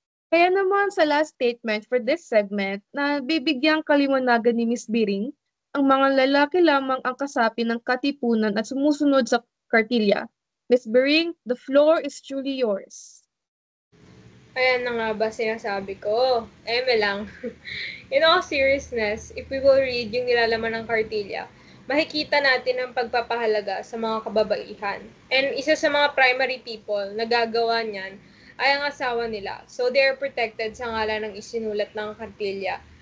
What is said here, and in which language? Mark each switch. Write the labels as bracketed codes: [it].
[tl] Kaya naman sa last statement [en] for this segment [tl] na bibigyang kaliwanagan ni Miss Biring, ang mga lalaki lamang ang kasapi ng katipunan at sumusunod sa kartilya. [en] Miss Biring, the floor is truly yours. [tl] Ayan na nga ba sinasabi ko? Eme lang. [en] In all seriousness, if we will read [tl] yung nilalaman ng kartilya, makikita natin ang pagpapahalaga sa mga kababaihan. And isa sa mga primary people na gagawa niyan ay ang asawa nila. [en] So they are protected [tl] sa ngalan ng isinulat ng kartilya.